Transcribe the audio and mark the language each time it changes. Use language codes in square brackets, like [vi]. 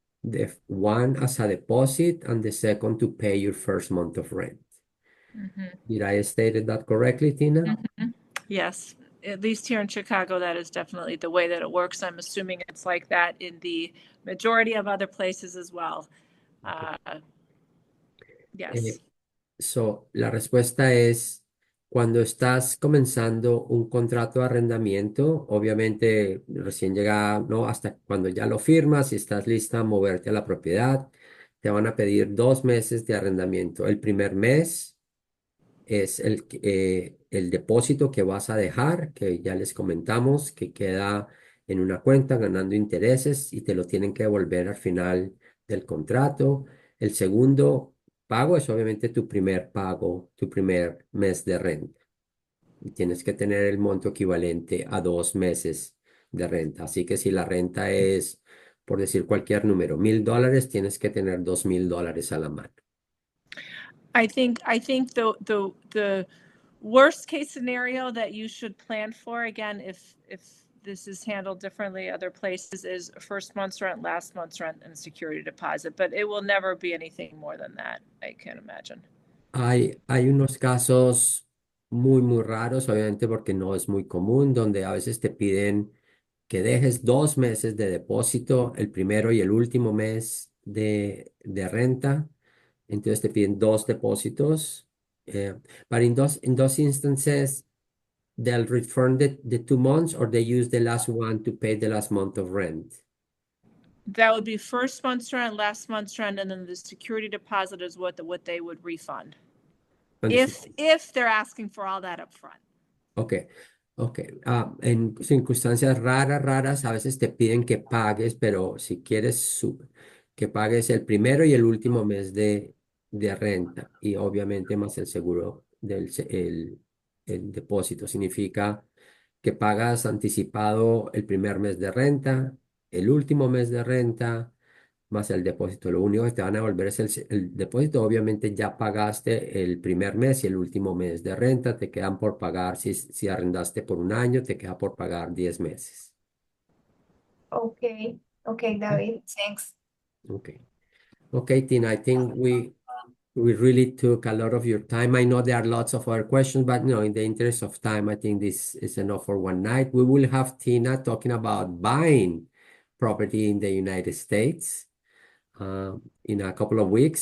[en] The one as a deposit and the second to pay your first month of rent. Did I stated that correctly, Tina? Yes, at least here in Chicago, that is definitely the way that it works. I'm assuming it's like that in the majority of other places as well. Yes. [es] So, la respuesta es, cuando estás comenzando un contrato de arrendamiento, obviamente recién llega, ¿no? Hasta cuando ya lo firmas y estás lista a moverte a la propiedad, te van a pedir 2 meses de arrendamiento. El primer mes es el depósito que vas a dejar, que ya les comentamos, que queda en una cuenta ganando intereses y te lo tienen que devolver al final del contrato. El segundo pago es obviamente tu primer pago, tu primer mes de renta. Y tienes que tener el monto equivalente a 2 meses de renta. Así que si la renta es, por decir cualquier número, $1,000, tienes que tener $2,000 a la mano. [en] I think the worst case scenario that you should plan for, again, if this is handled differently other places, is first month's rent, last month's rent, and security deposit, but it will never be anything more than that, I can imagine. [es] Hay unos casos muy raros, obviamente porque no es muy común, donde a veces te piden que dejes 2 meses de depósito, el primero y el último mes de renta. Entonces te piden dos depósitos. [en] But in those instances, they'll return the 2 months or they use the last one to pay the last month of rent. That would be first month's rent, last month's rent, and then the security deposit is what they would refund. If they're asking for all that up front. Ok. [es] En circunstancias raras, a veces te piden que pagues, pero si quieres que pagues el primero y el último mes de renta y obviamente más el seguro el depósito. Significa que pagas anticipado el primer mes de renta, el último mes de renta más el depósito. Lo único que te van a devolver es el depósito. Obviamente ya pagaste el primer mes y el último mes de renta. Te quedan por pagar, si arrendaste por un año, te queda por pagar 10 meses. [en] Okay, David, thanks. Okay, Tina, I think we really took a lot of your time. I know there are lots of other questions, but no, in the interest of time, I think this is enough for one night. We will have Tina talking about buying property in the United States in a couple of weeks.